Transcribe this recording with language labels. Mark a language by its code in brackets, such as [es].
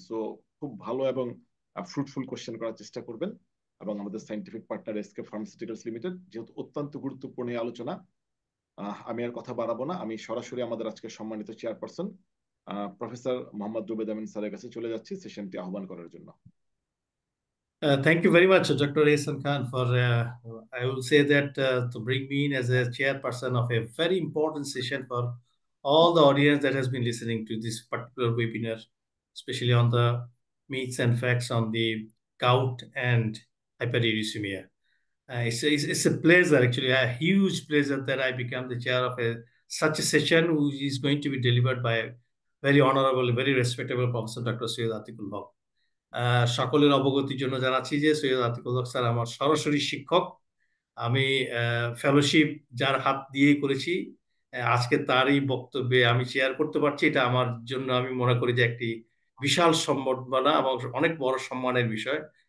[bn] So খুব ভালো এবং ফ্রুটফুল কোশ্চেন করার চেষ্টা করবেন। এবং আমাদের scientific partner SK pharmaceuticals limited, যেহেতু অত্যন্ত গুরুত্বপূর্ণ এই আলোচনা, আমি আর কথা বাড়াবো না, আমি সরাসরি আমাদের আজকে সম্মানিত চেয়ারপারসন প্রফেসর মোহাম্মদ রুবেদ আমিন স্যারের কাছে চলে যাচ্ছি সেশনটি আহ্বান করার জন্য। [en] Thank you very much, Dr. Ehsan Khan, for I will say that to bring me in as a chairperson of a very important session for all the audience that has been listening to this particular webinar, especially on the myths and facts on the gout and hyperuricemia. It's a pleasure, actually, a huge pleasure that I become the chair of such a session, which is going to be delivered by a very honorable, very respectable Professor Dr. Syed Atikul Haq. [bn] সকলের অবগতির জন্য জানাচ্ছি যে সৈয়দ আতিকুল হক sir আমার সরাসরি শিক্ষক। আমি fellowship যার হাত দিয়ে করেছি, আজকে তারই বক্তব্যে আমি শেয়ার করতে পারছি, এটা আমার জন্য আমি মনে করি যে একটি বিশাল সম্মাননা এবং অনেক বড় সম্মানের বিষয়।